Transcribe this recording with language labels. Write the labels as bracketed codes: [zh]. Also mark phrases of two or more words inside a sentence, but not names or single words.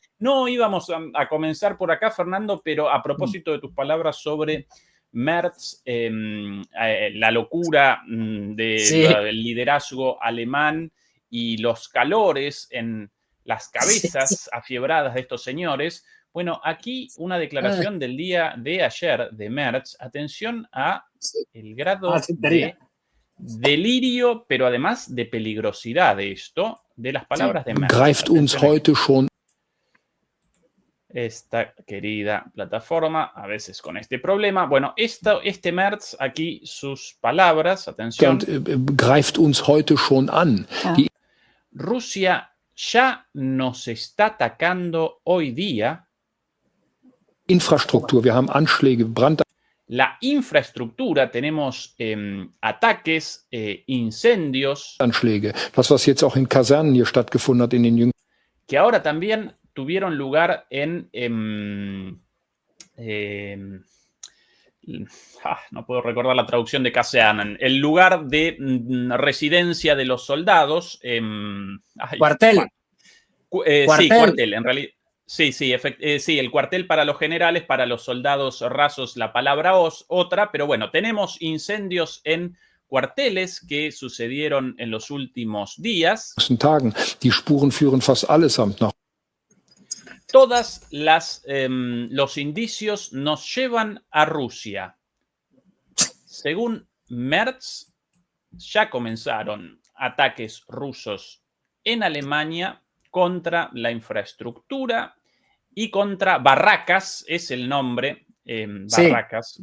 [es] No íbamos a comenzar por acá, Fernando, pero a propósito de tus palabras sobre Merz, la locura del liderazgo alemán y los calores en las cabezas afiebradas de estos señores. Bueno, aquí una declaración del día de ayer de Merz. Atención a el grado de delirio, pero además de peligrosidad de esto, de las palabras de Merz. [de] Greift uns heute schon. [es] Esta querida plataforma, a veces con este problema. Bueno, este Merz, aquí sus palabras, atención. [de] Greift uns heute schon an. [es] Rusia ya nos está atacando hoy día. [de] Infrastruktur, wir haben Anschläge, [es] La infraestructura, tenemos ataques, incendios. [de] Anschläge, das was jetzt auch in Kasernen hier stattgefunden hat in den jüngsten. [es] Que ahora también tuvieron lugar en no puedo recordar la traducción de Kasernen, el lugar de residencia de los soldados. Cuartel. Sí, cuartel, en realidad. Sí, el cuartel para los generales, para los soldados rasos la palabra otra, pero bueno, tenemos incendios en cuarteles que sucedieron en los últimos días. [de] Die Spuren führen fast allesamt nach. [es] Todas los indicios nos llevan a Rusia. Según Merz, ya comenzaron ataques rusos en Alemania contra la infraestructura y contra Barracas, es el nombre, Barracas, sí.